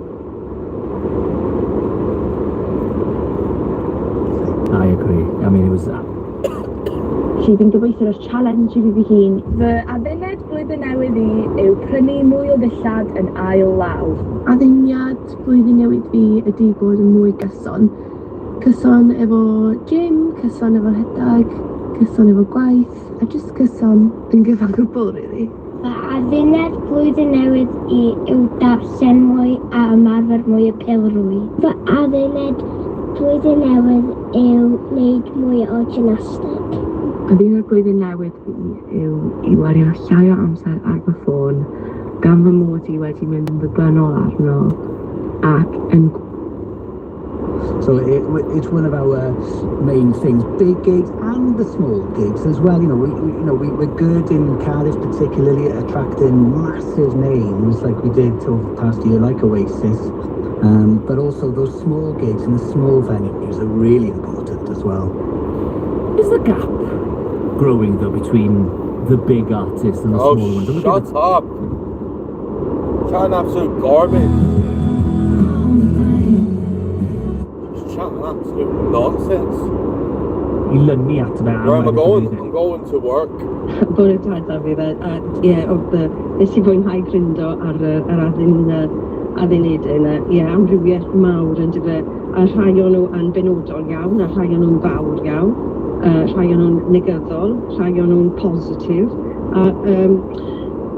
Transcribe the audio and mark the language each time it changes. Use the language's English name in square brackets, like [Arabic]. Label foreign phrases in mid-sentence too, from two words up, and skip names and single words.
[English] I agree. I mean, it was that. [Welsh] Felly fi'n gobeithio ar challenge I fi hun. Fy adduned blwyddyn newydd I yw prynu mwy o ddillad yn ail law. Adduniad blwyddyn newydd fi ydy bod yn mwy gyson. Cyson efo gym, cyson efo rhedag, cyson efo gwaith, a jyst cyson yn gyfan gwbl, really. Fy adduned blwyddyn newydd I yw darllen mwy a ymarfer mwy o pêl-rwy. Fy adduned blwyddyn newydd yw wneud mwy o gymnastig. Adduned blwyddyn newydd fi yw I wario llai o amser ar fy ffôn, gan fy mod I wedi mynd yn ddibynnol arno, ac yn... [English] So it's one of our main things, big gigs and the small gigs as well. We're good in Cardiff, particularly at attracting massive names like we did over the past year, like Oasis. But also those small gigs and the small venues are really important as well. Is the gap growing though between the big artists and the small ones? Shut up! Chatting absolute garbage. Chatting absolute nonsense. Where am I going? I'm going to work. [Welsh] Bore taid a fi dde, nes I fwynhau gryndo ar yr adduned yna, amrywiaeth mawr yn dyfe, a rhai o'n nhw yn benodol iawn, a rhai o'n nhw'n fawr iawn, rhai o'n nhw'n negyddol, rhai o'n nhw'n positif, a